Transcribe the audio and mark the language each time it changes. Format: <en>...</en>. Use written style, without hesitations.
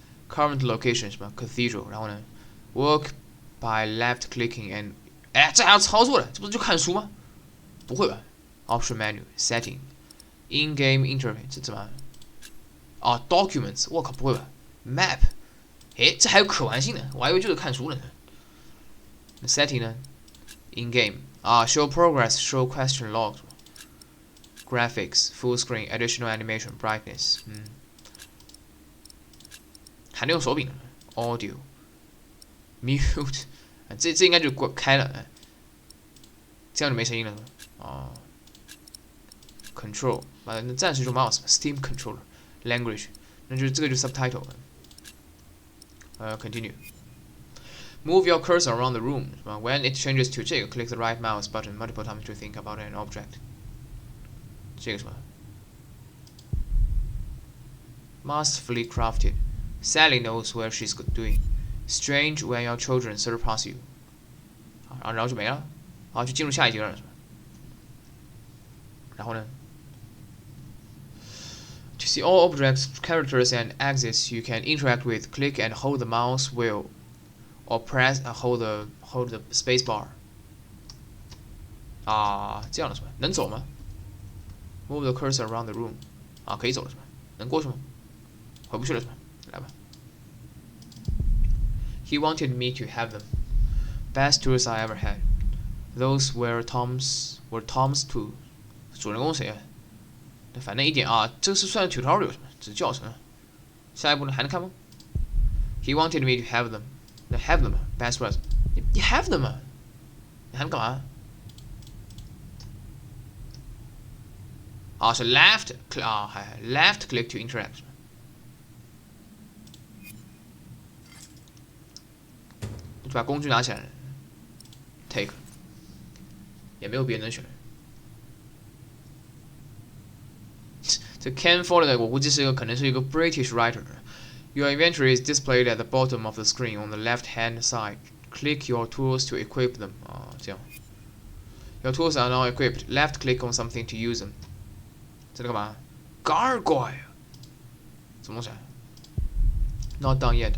<en>Current location</en> <zh>是吧 ？Cathedral， 然后呢 ，</zh> <en>Work by left clicking and，</en> <zh>这还要操作的，这不是就看书吗？不会吧 ？</zh> <en>Option menu setting in game interface</en> <zh>这怎么？Documents， 我靠，不会吧 ？Map， 这还有可玩性的，我还以为就是看书呢。</zh> <en>Setting 呢 ？In game show progress show question logs。Graphics, full screen, additional animation, brightness，</en> <zh>还能用手柄呢。 Audio, mute， 这应该就开了，这样就没声音了。 Control， 那暂时就 mouse，Steam controller, language， 那就这个就 subtitle。 Continue.</zh> <en>Move your cursor around the room. When it changes to 这个 click the right mouse button multiple times to think about an object。</en> <zh>这个什么 ？</zh> <en>Masterfully crafted. Sally knows where she's doing. Strange when your children surpass you.</en> <zh>然后就没了，就进入下一阶段了，是吧？然后呢</zh> <en>To see all objects, characters, and exits you can interact with, click and hold the mouse wheel, or press and hold the space bar.</en> <zh>啊，这样的是吧？能走吗</zh> <en>？Move the cursor around the room.</en> <zh>啊，可以走了是吧？能过去吗？回不去了是吧？来吧。</zh> <en>He wanted me to have them. Best tools I ever had. Those were Tom's too.</en> <zh>主人公谁啊？反正一点啊，这是算 tutorial 是吧？只是教程。下一步呢？还能看吗</zh> <en>？He wanted me to have them. Have them. Best was. 你 have them 啊？</en> <zh>你还能干嘛？啊，是 left click 啊，还</zh> <en>left click to interact。</en> <zh>就把工具拿起来 ，take， 也没有别人能选。这 Ken Follett 我估计是可能是一个 British writer。</zh> <en>Your inventory is displayed at the bottom of the screen on the left-hand side. Click your tools to equip them.</en> <zh>啊，这样。</zh> <en>Your tools are now equipped. Left click on something to use them.</en> <zh>这干嘛</zh> <en>？Gargoyle，</en> <zh>什么东西</zh> <en>？Not done yet.</en>